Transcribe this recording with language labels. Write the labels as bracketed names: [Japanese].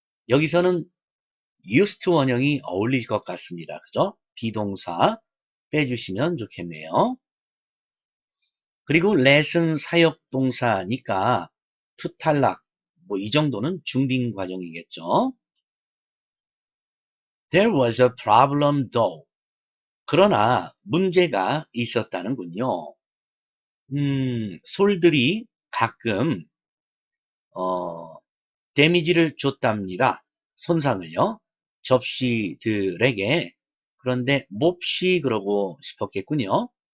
[Korean] 여기서는 used to 원형이 어울릴 것 같습니다. 그죠? 비동사 빼주시면 좋겠네요. 그리고 let은 사역동사니까 to 탈락, 뭐 이 정도는 중딩 과정이겠죠. [English] There was a problem though. [Korean] 그러나 문제가 있었다는군요. 솔들이 가끔 데미지를 줬답니다. 손상을요. 접시들에게. 그런데 몹시 그러고 싶었겠군요.